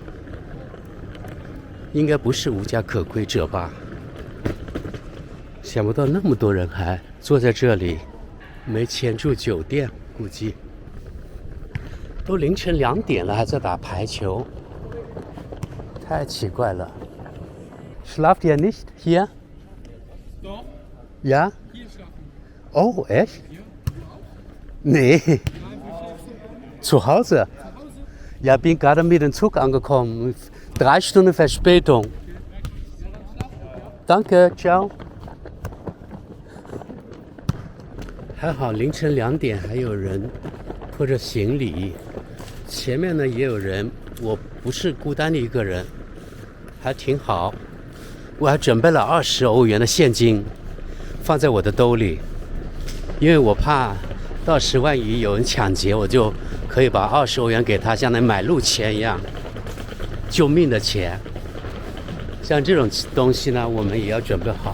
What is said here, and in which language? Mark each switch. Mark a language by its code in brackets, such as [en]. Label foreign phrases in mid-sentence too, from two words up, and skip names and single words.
[zh] 应该不是无家可归者吧？想不到那么多人还坐在这里，没钱住酒店，估计都凌晨2点了，还在打排球，太奇怪了。 [de] Schlaft ihr nicht hier? Doch. Ja? Hier schlafen. Oh, echt? Nee. Zu Hause? Ja, bin gerade mit dem Zug angekommen. 3 Stunden Verspätung. Danke, ciao. [zh] 还好，凌晨2点还有人拖着行李，前面呢也有人，我不是孤单的一个人，还挺好。我还准备了20欧元的现金，放在我的兜里，因为我怕到时万一有人抢劫，我就可以把20欧元给他，像那买路钱一样。救命的钱， 像这种东西呢，我们也要准备好。